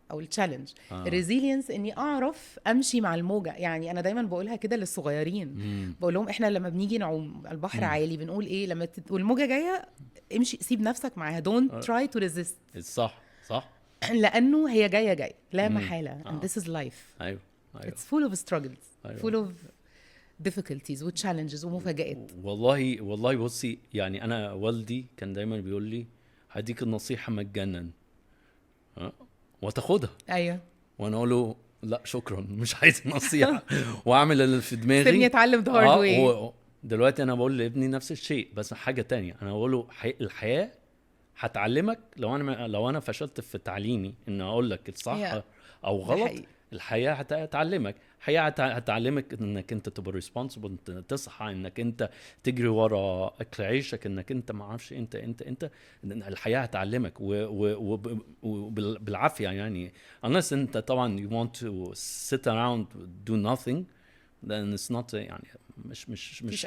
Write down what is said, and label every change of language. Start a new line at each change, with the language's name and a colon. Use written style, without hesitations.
Arabic: او التشالنج. الريزيلينس اني اعرف امشي مع الموجه. يعني انا دايما بقولها كده للصغيرين، بقول لهم احنا لما بنيجي نعوم البحر عالي بنقول ايه؟ لما والموجه جايه امشي، سيب نفسك معاها،
English: don't try to resist.
Arabic: صح لانه هي جايه لا محاله.
English: and this is life.
Arabic: ايوه
English: it's full of struggles, full of difficulties و challenges
Arabic: ومفاجآت. والله بصي، يعني انا والدي كان دايما بيقول لي هديك النصيحه مجانا وتاخدها. ايوه. وانا اقول له لا شكرا، مش عايز نصيحه واعمل اللي في دماغي، سيبني اتعلم
English: the hard way.
Arabic: دلوقتي انا بقول لابني نفس الشيء بس حاجه تانية. انا بقول له الحياه هتعلمك. لو انا فشلت في تعليمي ان اقول لك الصح او غلط، الحياه هتعلمك. هتعلمك انك انت تبقى ريسبونسبل، تصحى، انك انت تجري ورا اكل عيشك، انك انت ما اعرفش انت الحياه هتعلمك وبالعافيه.
English: يعني unless
Arabic: انت طبعا
English: you want to sit around do nothing then it's not،
Arabic: يعني مش